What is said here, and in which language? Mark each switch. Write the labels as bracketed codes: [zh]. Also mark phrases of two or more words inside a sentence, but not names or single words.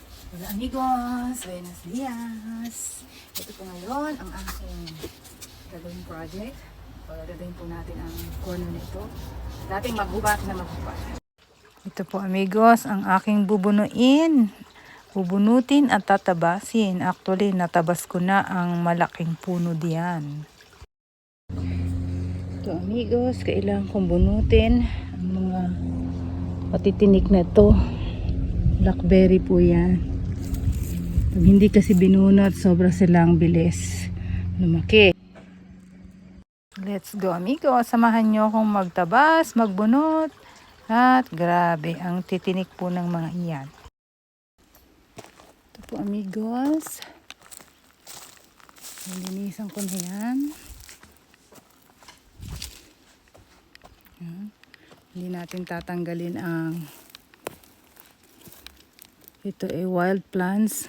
[es] Hola amigos, buenos dias. [tl] Ito po ngayon ang aking gagawing project. Gagawin po natin ang corner na ito. Dating maghubat na maghubat. Ito po amigos, ang aking bubunuin. Bubunutin at tatabasin. Actually, natabas ko na ang malaking puno diyan. Ito amigos, kailangan kong bunutin ang mga patitinik na ito. Blackberry po yan. Pag hindi kasi binunot, sobra silang bilis lumaki. [en] Let's go [tl] amigo, samahan nyo akong magtabas, magbunot. At grabe, ang titinik po ng mga iyan. Ito po amigos. Linisan ko na yan. Hindi natin tatanggalin ang ito ay [en] wild plants.